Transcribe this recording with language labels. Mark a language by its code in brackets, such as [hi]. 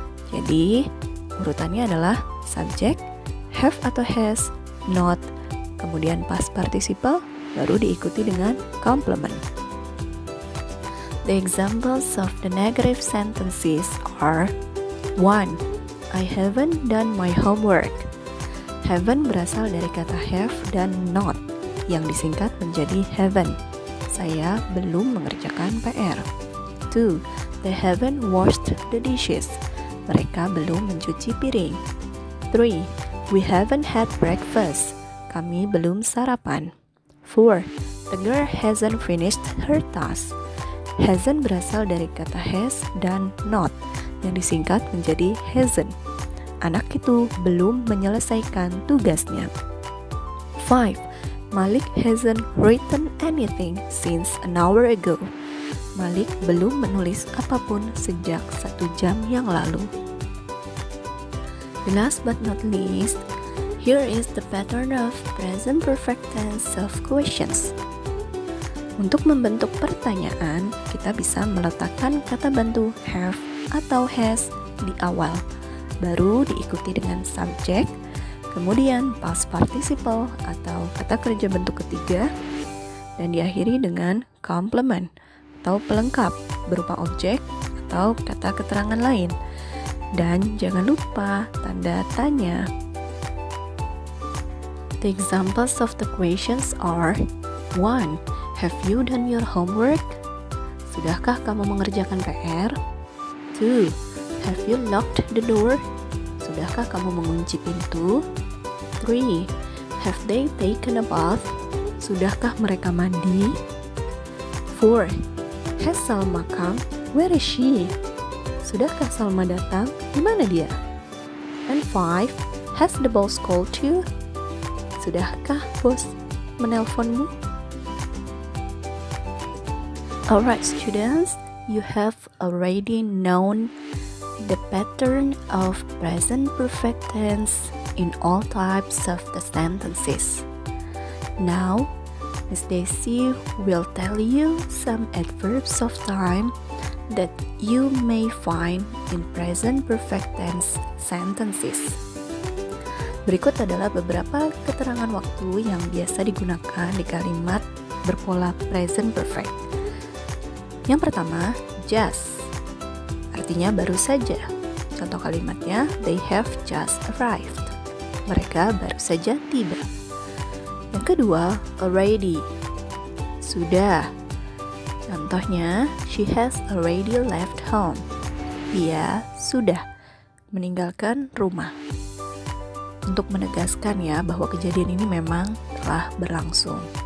[id] Jadi, urutannya adalah subjek, have atau has, not, kemudian past participle, baru diikuti dengan complement. [en] The examples of the negative sentences are 1. I haven't done my homework. [id] Haven't berasal dari kata have dan not yang disingkat menjadi haven't. Saya belum mengerjakan PR. 2. [en] They haven't washed the dishes. [id] Mereka belum mencuci piring. [en] 3. We haven't had breakfast. [id] Kami belum sarapan. [en] 4. The girl hasn't finished her task. [id] Hasn't berasal dari kata has dan not yang disingkat menjadi hasn't. Anak itu belum menyelesaikan tugasnya. 5. [en] Malik hasn't written anything since an hour ago. [id] Malik belum menulis apapun sejak 1 jam yang lalu. [en] Last but not least, here is the pattern of present perfect tense of questions. [id] Untuk membentuk pertanyaan, kita bisa meletakkan kata bantu have atau has di awal, baru diikuti dengan subjek, kemudian past participle atau kata kerja bentuk ketiga, dan diakhiri dengan complement atau pelengkap berupa objek atau kata keterangan lain. Dan jangan lupa tanda tanya. [en] The examples of the questions are 1. Have you done your homework? [id] Sudahkah kamu mengerjakan PR? 2. [en] Have you locked the door? [id] Sudahkah kamu mengunci pintu? [en] 3. Have they taken a bath? [id] Sudahkah mereka mandi? [en] 4. Has Salma come? Where is she? [id] Sudahkah Salma datang? Di mana dia? And 5. [en] Has the boss called you? [id] Sudahkah bos menelponmu? [en] Alright students, you have already known the pattern of present perfect tense in all types of the sentences. Now, Miss Daisy will tell you some adverbs of time that you may find in present perfect tense sentences. [id] Berikut adalah beberapa keterangan waktu yang biasa digunakan di kalimat berpola present perfect. Yang pertama, just, artinya baru saja. Contoh kalimatnya, [en] they have just arrived. [id] Mereka baru saja tiba. Yang kedua, already, sudah. [en] Contohnya, she has already left home. [id] Dia sudah meninggalkan rumah. Untuk menegaskan ya bahwa kejadian ini memang telah berlangsung.